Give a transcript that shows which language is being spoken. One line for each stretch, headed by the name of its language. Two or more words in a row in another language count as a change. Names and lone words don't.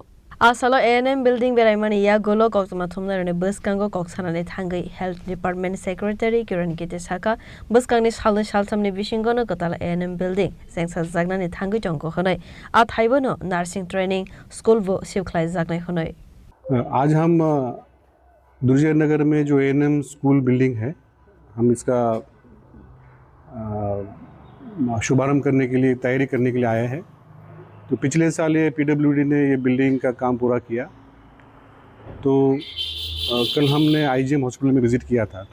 Kok Borok: Asalo A&M Building Berai Mani Ya Golo Kokmathumna ne Buskango Koksanane Thangai
English: Health Department Secretary
Kok Borok: Kiran Kite Saka Buskangni Shalun Shaltamni Bishingono Kotala A&M Building Sengsa Zagnani Thangai Jongko Honoi Athaibono Nursing Training School Vo Sivklai Zagnai Honoi.
Hindi: आज हम दुर्जयनगर में जो A&M
English: school building
Hindi: है हम इसका शुभारंभ करने के लिए तैयारी करने के लिए आए हैं। तो पिछले साल ये PWD ने ये बिल्डिंग का काम पूरा किया। तो कल हमने IGM हॉस्पिटल में विज़िट किया था।